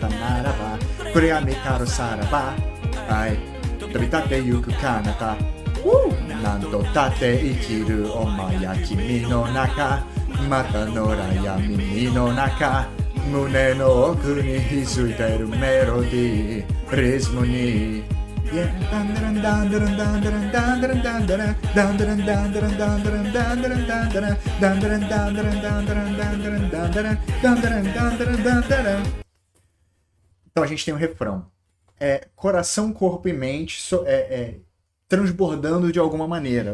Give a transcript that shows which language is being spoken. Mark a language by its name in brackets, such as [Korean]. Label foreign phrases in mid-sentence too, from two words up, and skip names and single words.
[Japanese] たならば暗闇からさらば愛飛び立ってゆく彼方何度だって生きるお前や君の中また野良闇の中胸の奥に潜いてるメロディーリズムに [Portuguese] Então a gente tem um refrão. Coração, corpo e mente transbordando de alguma maneira.